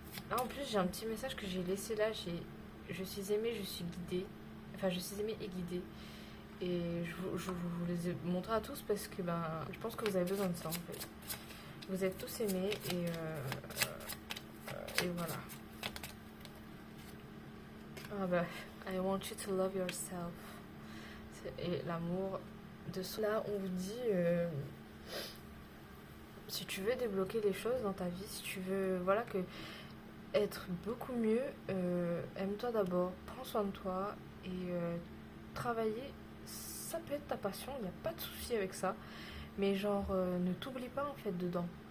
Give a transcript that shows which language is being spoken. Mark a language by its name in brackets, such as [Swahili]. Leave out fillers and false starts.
[French] Là, en plus, j'ai un petit message que j'ai laissé là. Je suis aimée, je suis guidée. Enfin, je suis aimée et guidée. Et je vous les ai montrés à tous parce que je pense que vous avez besoin de ça en fait. Vous êtes tous aimés et voilà. Ah bah, [English] I want you to love yourself. [French] Et l'amour de cela, on vous dit, si tu veux débloquer les choses dans ta vie, si tu veux, voilà, que être beaucoup mieux, aime-toi d'abord, prends soin de toi et travailler, ça peut être ta passion, il n'y a pas de souci avec ça, mais genre, ne t'oublie pas en fait dedans.